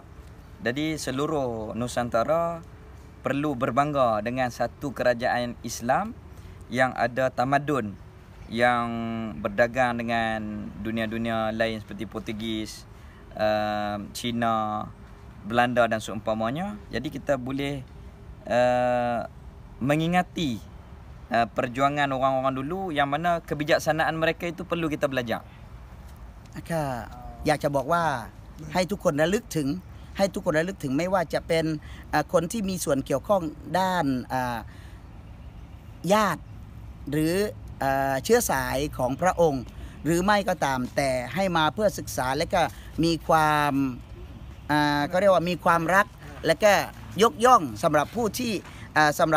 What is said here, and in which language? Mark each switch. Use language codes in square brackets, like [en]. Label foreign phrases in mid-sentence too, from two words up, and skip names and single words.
[ms] Jadi seluruh Nusantara perlu berbangga dengan satu kerajaan Islam yang ada tamadun yang berdagang dengan dunia-dunia lain seperti Portugis, Cina, Belanda dan seumpamanya. Jadi kita boleh mengingati perjuangan orang-orang dulu yang mana kebijaksanaan mereka itu perlu kita belajar. [th] อยากจะบอกว่าให้ทุกคนระลึกถึงไม่ว่าจะเป็นคนที่มีส่วนเกี่ยวข้องด้านญาติหรือเชื้อสายของพระองค์หรือไม่ก็ ตามแต่ให้มาเพื่อศึกษาและก็มีความก็เรียกว่ามีความรักและก็ยกย่องสำหรับผู้ที่สำหรับ